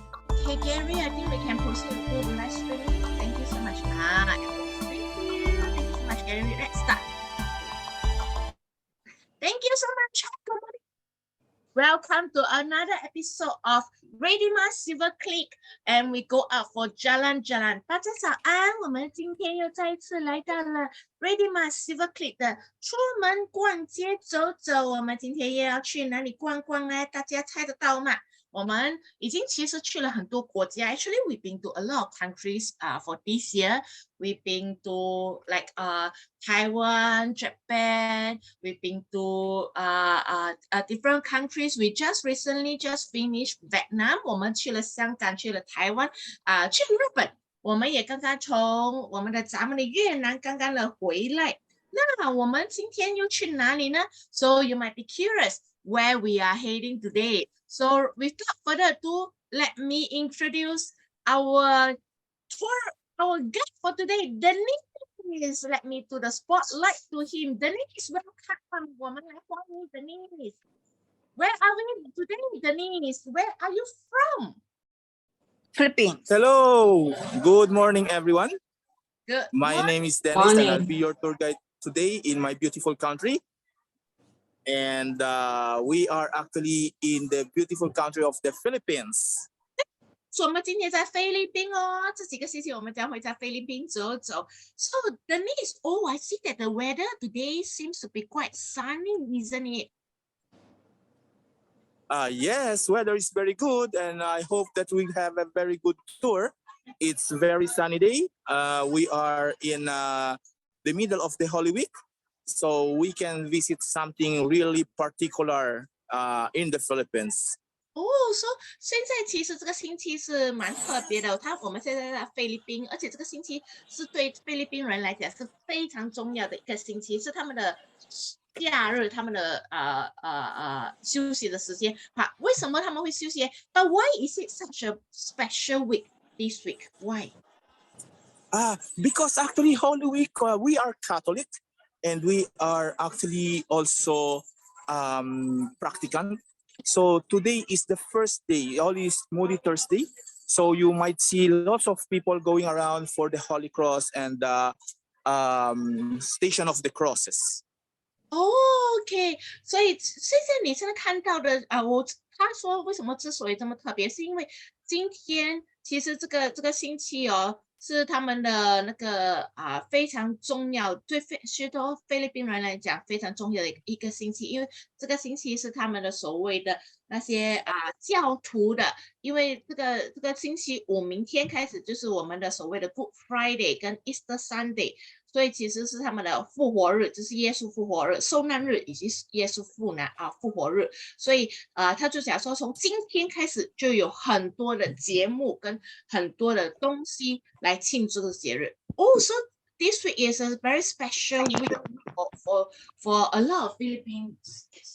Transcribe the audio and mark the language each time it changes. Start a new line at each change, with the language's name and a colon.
English: Okay, Gary, I think we can proceed with the live stream. Thank you so much. Thank you. Thank you so much, Gary. Let's start. Thank you so much. Good morning. Welcome to another episode of Ready-Ma Silver Click, and we go out for Jalan.
Chinese: 大家早安，我们今天又再一次来到了 Ready-Ma Silver Click 的出门逛街走走。我们今天又要去哪里逛逛呢？大家猜得到吗？我们已经其实去了很多国家。
English: Actually, we've been to a lot of countries for this year. We've been to like Taiwan, Japan. We've been to different countries. We just recently just finished Vietnam.
Chinese: 我们去了香港，去了台湾，去了日本。我们也刚刚从咱们的越南刚刚的回来。那我们今天又去哪里呢？
English: So you might be curious where we are heading today. So without further ado, let me introduce our guide for today. Denise, let me do the spotlight to him. Denise, welcome.
Chinese: 我们来欢迎 Denise.
English: Where are we today, Denise? Where are you from? Philippines. Hello, good morning, everyone. Good My morning. name is Dennis, and I'll be your tour guide today in my beautiful country. And we are actually in the beautiful country of the Philippines.
Chinese: 所以我们今天在菲律宾哦，这几个星期我们将会在菲律宾走走。
English: So Denise, I see that the weather today seems to be quite sunny, isn't it? Yes, weather is very good, and I hope that we have a very good tour. It's a very sunny day. We are in the middle of the Holy Week, so we can visit something really particular in the Philippines.
Chinese: So 现在其实这个星期是蛮特别的，我们现在在菲律宾，而且这个星期是对菲律宾人来讲是非常重要的一个星期，是他们的假日，他们的休息的时间。好，为什么他们会休息 ？
English: But why is it such a special week this week? Why? Because actually Holy Week, we are Catholic, and we are actually also practicant. So today is the first day, Holy Moody Thursday. So you might see lots of people going around for the Holy Cross and the Station of the Crosses.
Chinese: OK， 所以现在你现在看到的他说为什么之所以这么特别，是因为今天其实这个星期哦，是他们的那个非常重要，对许多菲律宾人来讲非常重要的一个星期，因为这个星期是他们的所谓的那些教徒的，因为这个星期五明天开始就是我们的所谓的 Good Friday 跟 Easter Sunday。所以其实是他们的复活日，就是耶稣复活日、受难日以及耶稣复活日。所以他就讲说，从今天开始就有很多的节目跟很多的东西来庆祝这个节日。
English: So this week is a very special week for a lot of Philippines.